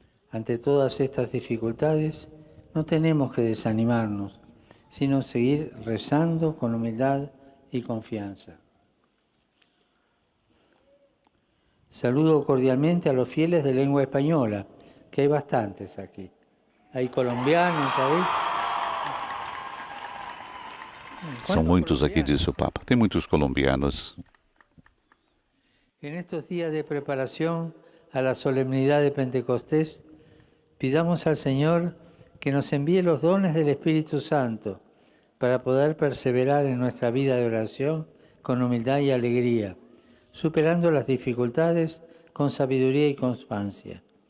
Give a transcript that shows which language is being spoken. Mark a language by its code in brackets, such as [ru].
[es] Ante todas estas dificultades, no tenemos que desanimarnos, sino seguir rezando con humildad y confianza. Saludo cordialmente a los fieles de lengua española, que hay bastantes aquí. Hay colombianos, ¿sabéis? [pt] São muitos aqui, disse o Papa. Tem muitos colombianos. [es] En estos días de preparación a la solemnidad de Pentecostés, pidamos al Señor que nos envíe los dones del Espíritu Santo para poder perseverar en nuestra vida de oración con humildad y alegría, superando las dificultades con sabiduría y constancia.